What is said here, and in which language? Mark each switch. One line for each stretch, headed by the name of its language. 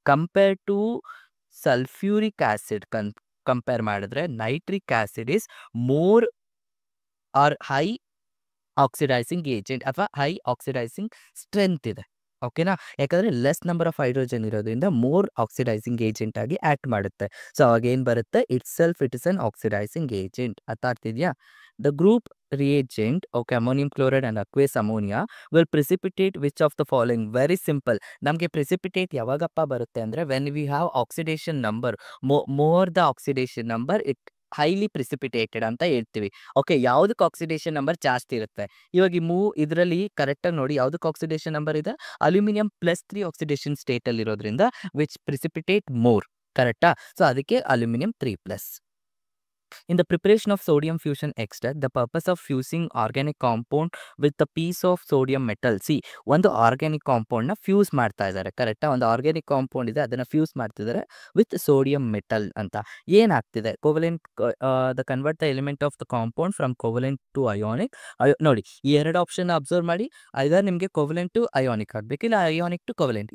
English: compare to sulphuric acid compare ಮಾಡಿದ್ರೆ nitric acid is more or high oxidising agent
Kannada: ಅಥವಾ
English: High oxidising strength ಇದೆ. ಓಕೆನಾ?
Kannada: ಯಾಕಂದರೆ less number of hydrogen ಇರೋದ್ರಿಂದ more oxidising agent ಆಗಿ act ಮಾಡುತ್ತೆ. ಸೊ ಅವಾಗ ಏನು ಬರುತ್ತೆ?
English: It is an oxidising agent.
Kannada: ಅರ್ಥ ಆಗ್ತಿದೆಯಾ?
English: The group reagent, okay, ammonium chloride and aqueous ammonia will precipitate which of the following? Very simple.
Kannada: ನಮಗೆ precipitate ಯಾವಾಗಪ್ಪ ಬರುತ್ತೆ ಅಂದರೆ
English: when we have oxidation number, more the oxidation number it highly precipitated
Kannada: ಅಂತ ಹೇಳ್ತೀವಿ.
English: Okay.
Kannada: ಯಾವುದಕ್ಕೆ oxidation number ಜಾಸ್ತಿ ಇರುತ್ತೆ? ಇವಾಗ ಇದರಲ್ಲಿ ಕರೆಕ್ಟಾಗಿ ನೋಡಿ ಯಾವುದಕ್ಕೆ ಆಕ್ಸಿಡೇಷನ್ ನಂಬರ್ ಇದೆ? ಅಲ್ಯೂಮಿನಿಯಂ +3 ಆಕ್ಸಿಡೇಷನ್ ಸ್ಟೇಟಲ್ಲಿ ಇರೋದ್ರಿಂದ
English: Which precipitate more.
Kannada: ಕರೆಕ್ಟಾ? ಸೊ ಅದಕ್ಕೆ aluminium 3+.
English: In the preparation of sodium fusion extract, the purpose of fusing organic compound with a piece of sodium metal.
Kannada: See, ಒಂದು ಆರ್ಗ್ಯಾನಿಕ್ ಕಾಂಪೌಂಡ್ನ ಫ್ಯೂಸ್ ಮಾಡ್ತಾ ಇದ್ದಾರೆ. ಕರೆಕ್ಟಾ? ಒಂದು organic compound ಇದೆ, ಅದನ್ನು ಫ್ಯೂಸ್ ಮಾಡ್ತಿದ್ದಾರೆ
English: with sodium metal
Kannada: ಅಂತ. ಏನಾಗ್ತಿದೆ?
English: Covalent the convert the element of the compound from covalent to ionic.
Kannada: ನೋಡಿ ಈ ಎರಡು ಆಪ್ಷನ್ ಅಬ್ಸರ್ವ್ ಮಾಡಿ. ಐದರ್ ನಿಮಗೆ ಕೋವಲೆಂಟ್ ಟು ಅಯೋನಿಕ್ ಆಗಬೇಕು, ಇಲ್ಲ ಅಯೋನಿಕ್ ಟು ಕೋವಲೆಂಟ್.